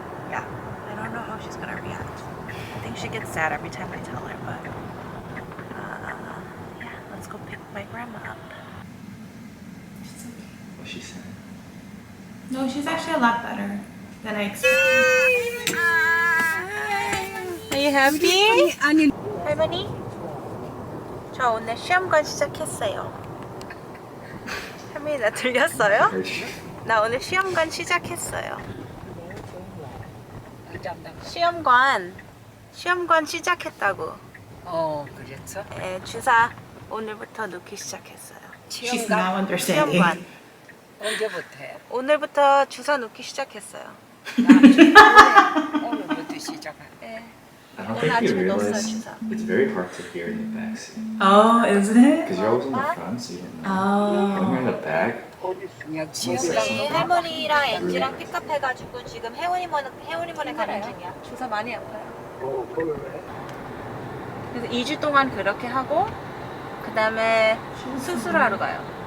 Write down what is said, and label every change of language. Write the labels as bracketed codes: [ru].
[en] Yeah, I don't know how she's gonna react. I think she gets sad every time I tell her, but yeah, let's go pick my grandma up. What she said? No, she's actually a lot better than I expected. Are you happy? 할머니? [ko] 저 오늘 시험관 시작했어요. 할머니 나 들렸어요? 나 오늘 시험관 시작했어요. 시험관 시작했다고. 그랬어? 네, 주사 오늘부터 놓기 시작했어요. [en] She's now understanding. [ko] 시험관. 언제부터 해? 오늘부터 주사 놓기 시작했어요. 오늘부터 시작해. 네. [en] I don't think you realize it's very hard to hear in the back seat. Oh, isn't it? Because you're always in the front, so you don't know. Oh. When you're in the back, [ko] 지금 할머니랑 앤지랑 픽업 해가지고 지금 해운이번에 가는 중이야. 주사 많이 아파요. 그래서 2주 동안 그렇게 하고 그 다음에 수술하러 가요.